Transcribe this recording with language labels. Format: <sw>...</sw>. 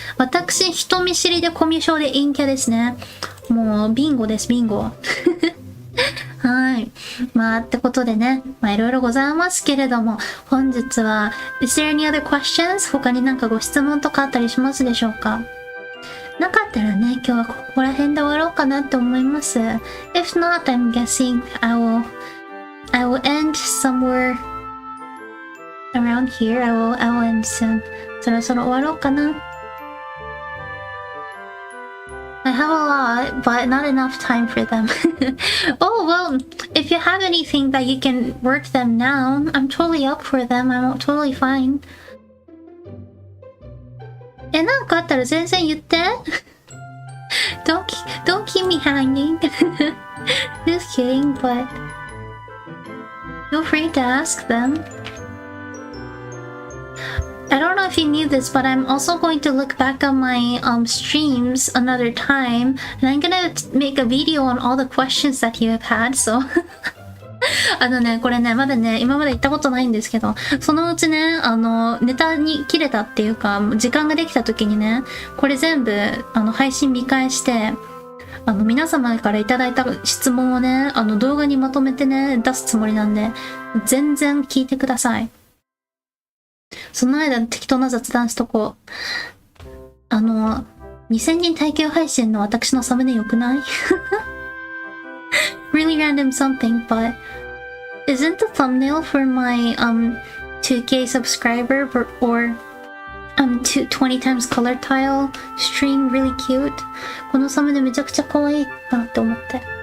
<ja>私、人見知りでコミュ障で陰キャですね。もう、ビンゴです、ビンゴ。はい。まあ、ってことでね、まあ、いろいろございますけれども、本日は、</ja> <en>Is there any other questions?</en> <ja>他になんかご質問とかあったりしますでしょうか？なかったらね、今日はここら辺で終わろうかなって思います。</ja> <en>If not, I'm guessing I will end somewhere around here. I will end soon.</en> <ja>そろそろ終わろうかな。</ja> <en>I have a lot, but not enough time for them. Oh, well, if you have anything that you can work them now, I'm totally up for them. I'm totally fine.</en> <ja>なんかあったら全然言って。</ja> <en>don't keep me hanging. Just kidding, but feel free to ask them. I don't know if you knew this, but I'm also going to look back on my streams another time, and I'm gonna make a video on all the questions that you have had, so</en> <ja>これね、まだね、今まで言ったことないんですけど、そのうちね、ネタに切れたっていうか、時間ができた時にね、これ全部、配信見返して、皆様からいただいた質問をね、動画にまとめてね、出すつもりなんで、全然聞いてください。その間、適当な雑談しとこう。 2000人体験配信の私のサムネ良くない？</ja> <en>Really random something, but isn't the thumbnail for my 2K subscriber or 20 times color tile stream really cute?</en> <ja>このサムネめちゃくちゃ可愛いなって思って。</ja>